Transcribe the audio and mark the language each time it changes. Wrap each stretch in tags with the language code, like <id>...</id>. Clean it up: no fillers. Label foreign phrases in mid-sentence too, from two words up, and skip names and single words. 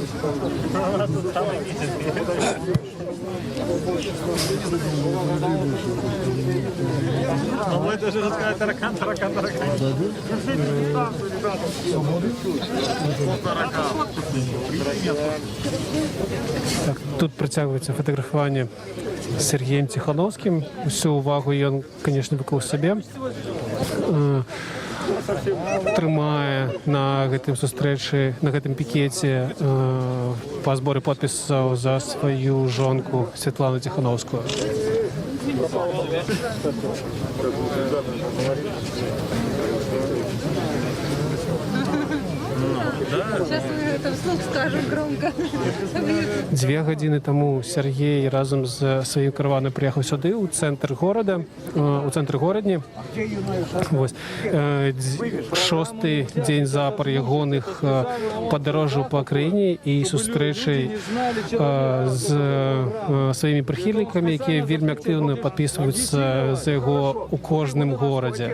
<ru>Это же рассказать таракан.</ru> <be>Так, тут працягваецца фатаграфаванне з Сергеем Ціхановскім. Усю увагу ён, конечно, выклаў сабе. Трымае на гэтым сустрэчы, на гэтым пікеце па зборы подпісаў за сваю жонку Святлану Ціхановскую.</be> <ru>Сейчас мы это вслух скажем громко.</ru> <be>2 гадзіны таму Сергей разам з сваім караванам прыехаў сюды, у цэнтр горада, у цэнтры горадні. Вось. 6-й дзень запар ягоных падарожжаў па краіне і сустрэчай з сваімі прыхільнікамі, якія вельмі актыўна падпісваюцца за яго у кожным горадзе.</be>